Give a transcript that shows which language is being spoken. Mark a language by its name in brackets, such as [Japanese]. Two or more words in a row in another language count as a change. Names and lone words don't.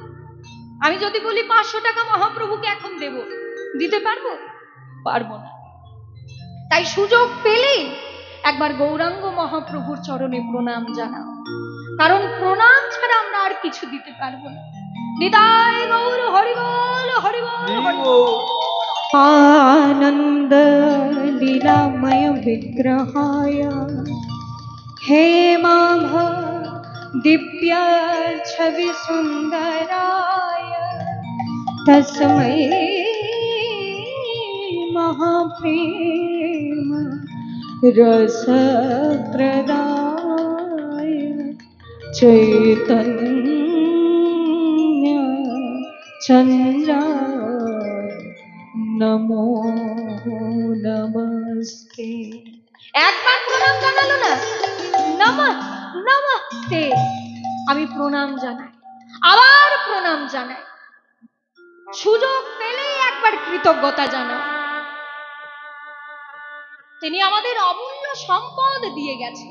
[Bangla] আমি যদি বলি 500 টাকা মহাপ্রভুকে এখন দেব, দিতে পারবো? পারবো না। তাই সুযোগ পেলেই একবার গৌরাঙ্গ মহাপ্রভুর চরণে প্রণাম জানাও, কারণ প্রণাম ছাড়া আমরা আর কিছু দিতে পারবো না। নিতাই গৌর হরি বল, হরি বল, হরি বল। [Sanskrit] आनंद लीलामय विग्रहाय हेमाभ दिव्य छवि सुंदराय तस्मै महाप्रेम रस प्रदाय चैतन्य चंद्राय नमो नमस्ते। [Bangla] একবার প্রণাম জানালো না, [Sanskrit] নমঃ নমস্তে। [Bangla] আমি প্রণাম জানাই, আবার প্রণাম জানাই। সুযোগ পেলেই একবার কৃতজ্ঞতা জানাও। তিনি আমাদের অমূল্য সম্পদ দিয়ে গেছে।